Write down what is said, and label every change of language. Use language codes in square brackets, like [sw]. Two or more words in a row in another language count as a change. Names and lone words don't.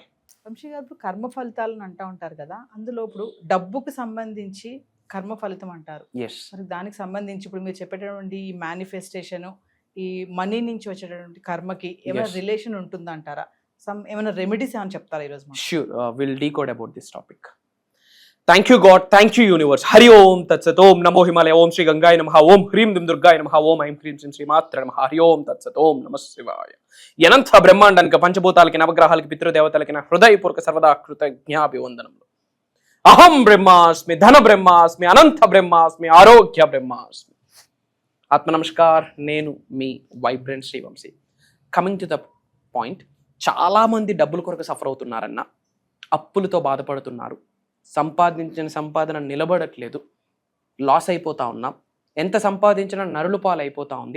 [te] వంశీ గారు, ఇప్పుడు కర్మ ఫలితాలను అంటూ ఉంటారు కదా, అందులో ఇప్పుడు డబ్బుకు సంబంధించి కర్మ ఫలితం అంటారు. మరి దానికి సంబంధించి ఇప్పుడు మీరు చెప్పేటటువంటి ఈ మేనిఫెస్టేషన్, ఈ మనీ నుంచి వచ్చేటటువంటి కర్మకి ఏమైనా రిలేషన్ ఉంటుందంటారా? ఏమైనా రెమెడీస్ ఏమైనా చెప్తారా ఈరోజు? [en] Sure, we'll decode about this topic. Thank you God, thank you universe. [sa] हरि ओम तत् सत्। ओम नमो हिमालय। ओम श्री गंगाय नमः. ओम ह्रीं दीं दुर्गाय नमः। ओम ऐं ह्रीं श्री मात्रा नमः. हरि ओम तत् सत्। ओम नमः शिवाय. [te] అనంత బ్రహ్మాండానికి, పంచభూతాలకి, నవగ్రహాలకి, పితృదేవతలకి నా హృదయపూర్వక సర్వదా కృతజ్ఞాభివందనములు. [sa] अहं ब्रह्मास्मि, धन ब्रह्मास्मि, अनंत ब्रह्मास्मि, आरोग्य ब्रह्मास्मि. आत्म नमस्कार. [te] నేను మీ వైబ్రెంట్ శ్రీ వంశీ. [en] coming to the point, [te] చాలా మంది డబ్బుల కొరకు సఫర్ అవుతున్నారన్న, అప్పులతో బాధపడుతున్నారు, సంపాదించిన సంపాదన నిలబడట్లేదు, లాస్ అయిపోతా ఉన్నాం, ఎంత సంపాదించినా నరులు పాలు అయిపోతా ఉంది.